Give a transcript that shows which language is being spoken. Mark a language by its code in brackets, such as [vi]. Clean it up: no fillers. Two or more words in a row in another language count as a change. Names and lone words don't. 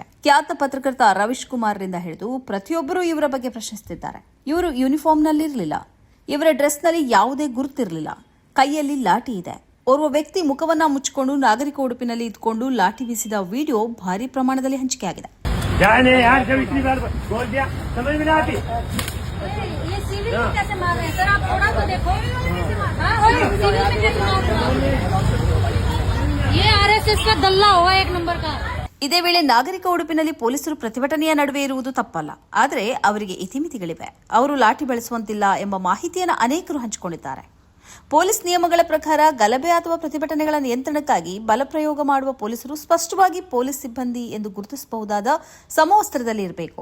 [kn] ಖ್ಯಾತ ಪತ್ರಕರ್ತ ರವೀಶ್ ಕುಮಾರ್ರಿಂದ ಹಿಡಿದು ಪ್ರತಿಯೊಬ್ಬರೂ ಇವರ ಬಗ್ಗೆ ಪ್ರಶ್ನಿಸುತ್ತಿದ್ದಾರೆ. ಇವರು ಯೂನಿಫಾರ್ಮ್ನಲ್ಲಿರಲಿಲ್ಲ, ಇವರ ಡ್ರೆಸ್ನಲ್ಲಿ ಯಾವುದೇ ಗುರುತಿರಲಿಲ್ಲ, ಕೈಯಲ್ಲಿ ಲಾಠಿ ಇದೆ. ಓರ್ವ ವ್ಯಕ್ತಿ ಮುಖವನ್ನ ಮುಚ್ಚಿಕೊಂಡು ನಾಗರಿಕ ಉಡುಪಿನಲ್ಲಿ ಇದ್ಕೊಂಡು ಲಾಠಿ ಬೀಸಿದ ವಿಡಿಯೋ ಭಾರಿ ಪ್ರಮಾಣದಲ್ಲಿ ಹಂಚಿಕೆಯಾಗಿದೆ. [hi] कैसे मार रहे हैं सर? आप थोड़ा तो देखो। ये आरएसएस का दल्ला हुआ एक नंबर का. [kn] ಇದೇ ವೇಳೆ ನಾಗರಿಕ ಉಡುಪಿನಲ್ಲಿ ಪೊಲೀಸರು ಪ್ರತಿಭಟನೆಯ ನಡುವೆ ಇರುವುದು ತಪ್ಪಲ್ಲ, ಆದರೆ ಅವರಿಗೆ ಇತಿಮಿತಿಗಳಿವೆ. ಅವರು ಲಾಠಿ ಬಳಸುವಂತಿಲ್ಲ ಎಂಬ ಮಾಹಿತಿಯನ್ನು ಅನೇಕರು ಹಂಚಿಕೊಂಡಿದ್ದಾರೆ. ಪೊಲೀಸ್ ನಿಯಮಗಳ ಪ್ರಕಾರ ಗಲಭೆ ಅಥವಾ ಪ್ರತಿಭಟನೆಗಳ ನಿಯಂತ್ರಣಕ್ಕಾಗಿ ಬಲಪ್ರಯೋಗ ಮಾಡುವ ಪೊಲೀಸರು ಸ್ಪಷ್ಟವಾಗಿ ಪೊಲೀಸ್ ಸಿಬ್ಬಂದಿ ಎಂದು ಗುರುತಿಸಬಹುದಾದ ಸಮವಸ್ತ್ರದಲ್ಲಿ ಇರಬೇಕು.